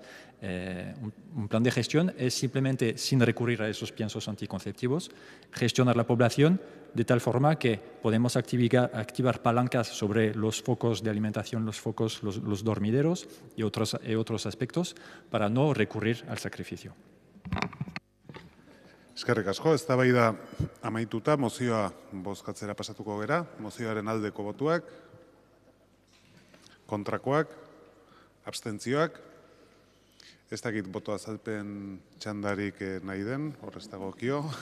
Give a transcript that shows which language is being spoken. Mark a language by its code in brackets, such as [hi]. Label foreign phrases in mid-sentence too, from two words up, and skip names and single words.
[es] Un plan de gestión es simplemente, sin recurrir a esos piensos anticonceptivos, gestionar la población de tal forma que podemos activar palancas sobre los focos de alimentación, los focos, los dormideros y otros aspectos para no recurrir al sacrificio. [eu] Eskerrik asko, eztabaida amaituta, mozioa bozkatzera pasatuko gera, mozioaren aldeko botuak, kontrakoak, abstentzioak, ez dakit boto azalpen txandarik nahi den, horrez dagokio.